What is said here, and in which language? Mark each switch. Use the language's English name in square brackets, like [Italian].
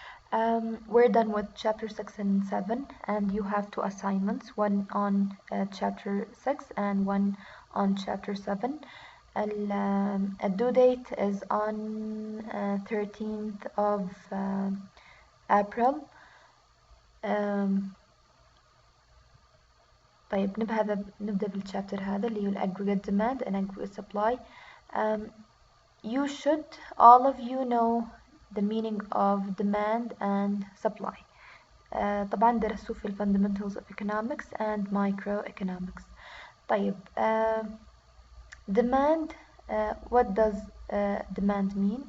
[English] We're done with chapter 6 and 7, and you have two assignments, one on chapter 6 and one on chapter 7. The due date is on 13th of April. [Arabic] طيب نبدأ بالشابتر هذا اللي هو [English] aggregate demand and aggregate supply. You should, all of you, know the meaning of demand and supply. [Arabic] طبعا درسوه في [English] fundamentals of economics and microeconomics. [Arabic] طيب [English] demand, what does demand mean?